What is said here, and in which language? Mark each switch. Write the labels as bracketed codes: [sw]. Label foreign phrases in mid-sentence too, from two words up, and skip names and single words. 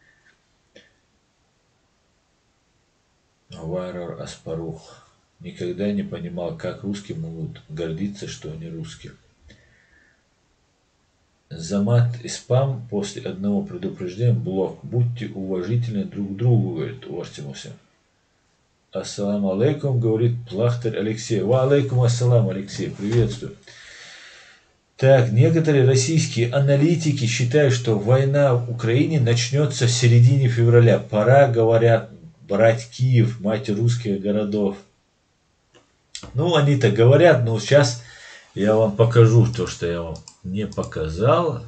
[ru] Варвар Аспарух. Никогда не понимал, как русские могут гордиться, что они русские. За мат и спам после одного предупреждения блок. Будьте уважительны друг к другу, говорит Артемусе. [ar] السلام عليكم, [ru] говорит Плахтарь Алексей. [ar] وعليكم السلام, [ru] Алексей, приветствую. Так, некоторые российские аналитики считают, что война в Украине начнется в середине февраля. Пора, говорят, брать Киев, мать русских городов. Ну, они так говорят, но сейчас я вам покажу то, что я вам не показал.